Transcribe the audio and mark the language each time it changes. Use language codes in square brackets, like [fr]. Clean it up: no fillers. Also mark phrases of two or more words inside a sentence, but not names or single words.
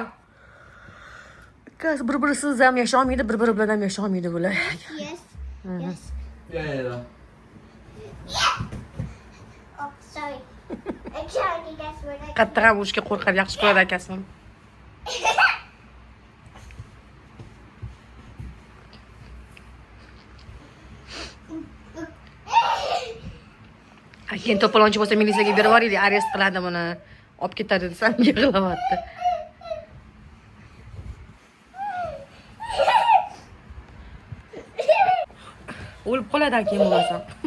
[uz] Ikkalasi bir-birisiz ham yasha olmaydi, bir-biri bilan ham yasha olmaydi bular. [en] Yes. Ya. Oh, sorry. I'm trying to guess what I [uz] Qattiq ham urishga qo'rqadi, yaxshi ko'radi akasini. Keyin to'polonchi bo'lsa militsiyaga berib yuboraylik, arest qiladi buni. Olib ketadi desam, yig'layapti. O'lib qoladi keyin bo'lasam.